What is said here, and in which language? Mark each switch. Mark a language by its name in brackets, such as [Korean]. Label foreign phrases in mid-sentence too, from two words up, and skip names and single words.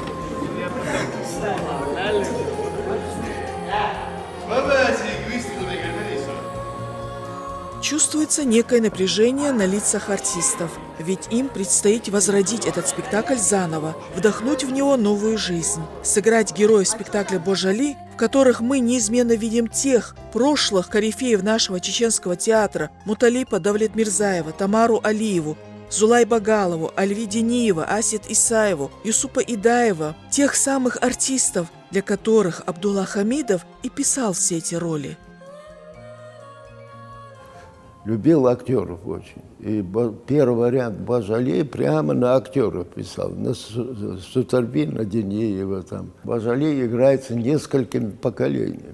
[Russian] Чувствуется некое напряжение на лицах артистов, ведь им предстоит возродить этот спектакль заново, вдохнуть в него новую жизнь, сыграть героев спектакля «Божали», в которых мы неизменно видим тех прошлых корифеев нашего чеченского театра Муталипа Давлетмирзаева, Тамару Алиеву, Зулай Багалову, Альви Дениева, Асет Исаеву, Юсупа Идаева, тех самых артистов, для которых Абдулла Хамидов и писал все эти роли. Любил актеров очень. И первый вариант «Божали» прямо на актеров писал. На Сутарби, на Денеева там. «Божали» играется несколькими поколениями.